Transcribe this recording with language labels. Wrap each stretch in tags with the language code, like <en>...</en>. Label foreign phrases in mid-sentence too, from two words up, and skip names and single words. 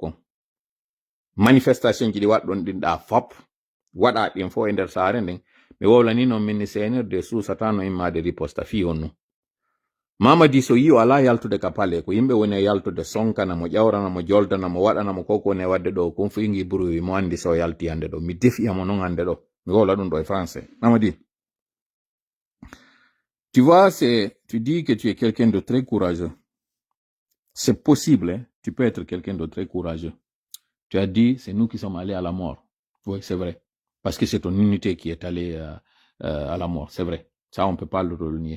<ff>kon manifestation ji ɗi waɗɗon ɗinɗa fop waɗa ɗin fo e nder saare nden mi wowlani noon minni CNRD suusatano immade riposta fi on nu Mamadi so yi o ala yaltude ka pale ko yimɓe woni e yaltude sonkana mo ƴawrana mo joldana mo waɗana mo koko woni e wadde ɗo kon fu ingi bruit mo andi so yalti hande ɗo mi defiyamo noon hande ɗo mi wowla ɗum ɗo e français Mamadi</ff> <fr>tu vois tu dis que tu es quelqu'un de très courageux c'est possible hein? Tu peux être quelqu'un de très courageux tu as dit c'est nous qui sommes allés à la mort oui c'est vrai parce que c'est ton unité qui est allée à la mort c'est vrai ça on peut pas le nier.</fr>